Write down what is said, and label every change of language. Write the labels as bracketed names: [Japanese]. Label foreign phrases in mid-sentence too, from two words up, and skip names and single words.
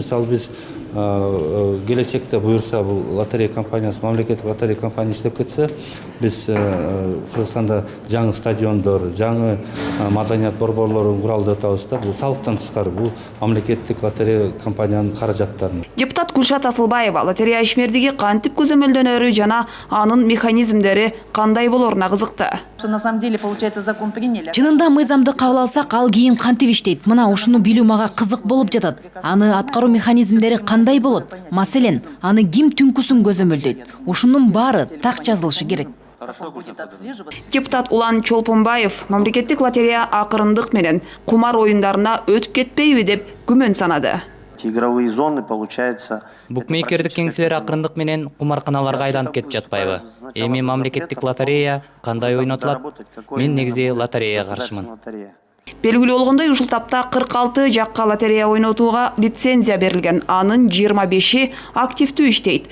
[Kyrgyz] Мисалы биз келечекте буюрса бул лотерея компаниясы, мамлекеттик лотерея компания иштеп кетсе, биз Кыргызстанда жаңы стадиондор, жаңы маданият борборлорун куралы деп атабыз да. Бул салыктан тышкары, бул мамлекеттик лотерея компаниянын каражаттары. Депутат Гүлшат Асылбаева лотерея ишмердиги кантип көзөмөлдөнөрү жана анын механизмдери кандай болоруна кызыкты. [Russian] На самом деле, получается, закон приняли. [Kyrgyz] Чынында мыйзамды кабыл алсак, ал кийин кантип иштейт? Мына ушуну билүү мага кызык болуп жатат. Аны аткаруу механизмдери кандай болот? Маселен, аны ким түнкүсүн көзөмөлдөйт? Ушунун баары так жазылышы керек. Депутат Улан Чолпонбаев мамлекеттик лотерея акырындык менен кумар оюндарына өтүп кетпейби деп күмөн санады. [Russian] игровые зоны, получается. [Kyrgyz] Букмекердик кеңселер акырындык менен кумарканаларга айланып кетип жатпайбы? Эми мамлекеттик лотерея кандай ойнотулат? Мен негизи лотереяга каршымын. Белгилүү болгондой, ушул тапта 46 жакка лотерея ойнотууга лицензия берилген. Анын 25-и активдүү иштейт.